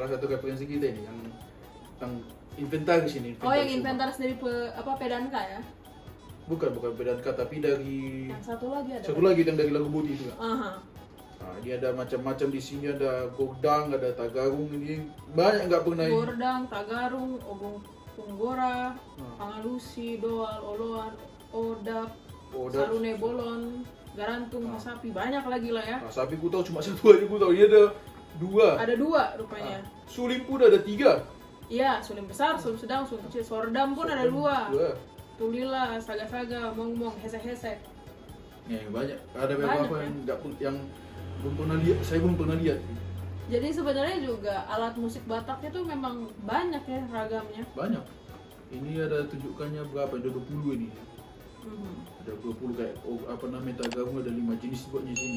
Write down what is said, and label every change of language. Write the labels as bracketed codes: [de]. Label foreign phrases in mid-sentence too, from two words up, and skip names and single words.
[id] salah satu referensi kita ini yang inventaris ini. Oh, yang semua. inventaris dari Pedanka ya? Bukan Pedanka, tapi dari Yang satu lagi ada. satu lagi yang dari lagu Budi juga. Aha. Nah, dia ada macam-macam di sini, ada godang, ada tagarung, ini banyak nggak pernah. Gordang, Tagarung, Obong Punggora, Hmm. Pangalusi, Doal, Oloan, Odap, Odap. Sarune Bolon, Garantung, Sapi, banyak lagi lah ya. Nah, sapi ku tahu cuma satu aja ku tahu. Ini ada dua. Ada 2 rupanya. Sulim pun ada 3. Iya, sulim besar, sulim sedang, sulim kecil. Sordam pun ada 2. Tulila, saga-saga, mong-mong, hesek-hesek. Ya, banyak. Ada Banyak, beberapa ya. yang yang belum pernah lihat. Saya belum pernah lihat. Jadi sebenarnya juga alat musik Batak itu memang banyak ya ragamnya. Banyak. Ini ada tunjukkannya berapa? Ada 20 ini. Mhm. Ada 20 kayak apa namanya tagarung, ada 5 jenis buatnya sini.